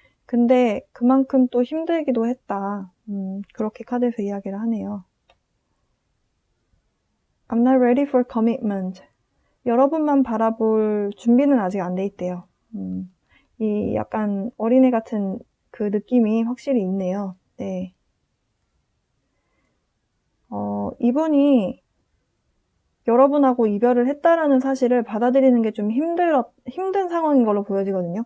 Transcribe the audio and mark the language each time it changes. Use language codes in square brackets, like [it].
[ko] 근데 그만큼 또 힘들기도 했다. 그렇게 카드에서 이야기를 하네요. [en] I'm not ready for commitment. [ko] 여러분만 바라볼 준비는 아직 안 돼 있대요. 이 약간 어린애 같은 그 느낌이 확실히 있네요. 네. 이분이 여러분하고 이별을 했다라는 사실을 받아들이는 게 좀 힘든 상황인 걸로 보여지거든요.